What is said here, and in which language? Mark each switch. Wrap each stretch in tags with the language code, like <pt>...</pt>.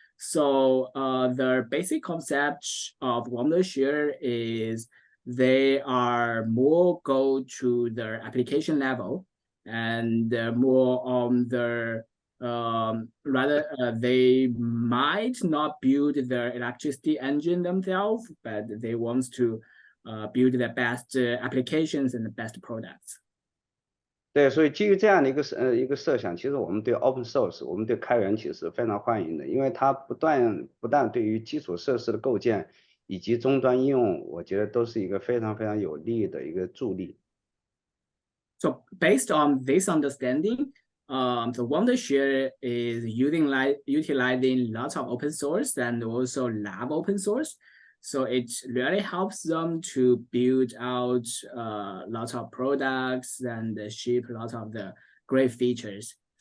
<en>So the basic concept of Wondershare is they are more go to their application level and more on their rather they might not build their electricity engine themselves, but they want to build the best applications and the best products.</en> <zh>对，所以基于这样的一个设想，其实我们对 open source， 我们对开源其实非常欢迎的，因为它不但对于基础设施的构建以及终端应用，我觉得都是一个非常非常有利的一个助力。</zh> <en>So based on this understanding, the Wondershare is utilizing lots of open source and also lab open source. So it really helps them to build out lots of products and ship lots of the great features.</en>